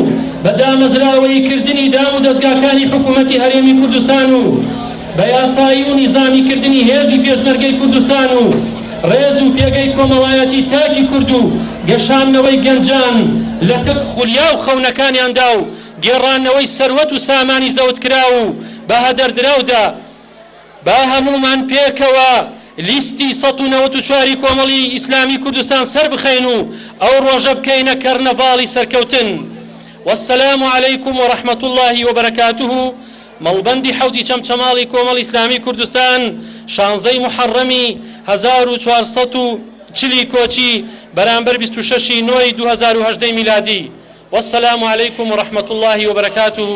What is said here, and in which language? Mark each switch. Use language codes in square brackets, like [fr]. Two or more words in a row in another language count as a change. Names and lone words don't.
[ckb] بەدامەزراوەی کردنی دام و دەستگاکانی حکوومەتی هەرێمی کوردستان و بە یاسایی و نیزامی کردنی هێزی پێشمەرگەی کوردستان و ڕێز و پێگەی کۆمەڵایەتی تاکی کورد و گەشانەوەی گەنجان لە تەک خولیا و خەونەکانیاندا و گێڕانەوەی سەروەت و سامانی زەوتکرا و بە هەدەردراودا با هەمومان پێکەوە لیستی ١٩٤ کۆمەڵی ئیسلامی کوردستان سەر بخەین و ئەو ڕۆژە بکەینە کەرنەڤاڵی سەرکەوتن. [ar] والسلام عليكم ورحمة الله وبركاته. [ckb] مەڵبەندی حەوتی چەمچەماڵی کۆمەڵی ئیسلامی کوردستان 16 محەڕەمی 1440 کۆچی بەرامبەر 26 نۆی 2018 میلادی. [ar] والسلام عليكم ورحمة الله وبركاته.